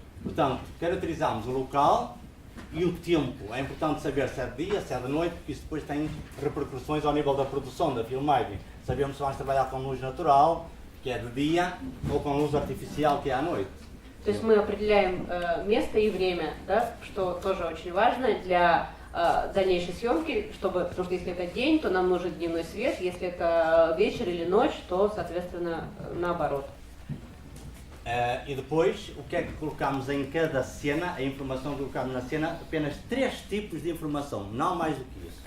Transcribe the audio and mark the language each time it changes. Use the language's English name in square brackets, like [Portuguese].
[Portuguese] Portanto, caracterizamos o local e o tempo. É importante saber se é de dia, se é de noite, porque isso depois tem repercussões ao nível da produção, da filmagem. Sabemos se vamos trabalhar com luz natural, que é de dia, ou com luz artificial, que é à noite. [Russian] То есть мы определяем место и время, да, что тоже очень важно для дальнейшей съемки, чтобы, потому что если это день, то нам нужен дневной свет, если это вечер или ночь, то, соответственно, наоборот. [Portuguese] E depois, o que é que colocamos em cada cena, a informação que colocamos na cena, apenas 3 tipos de informação, não mais do que isso.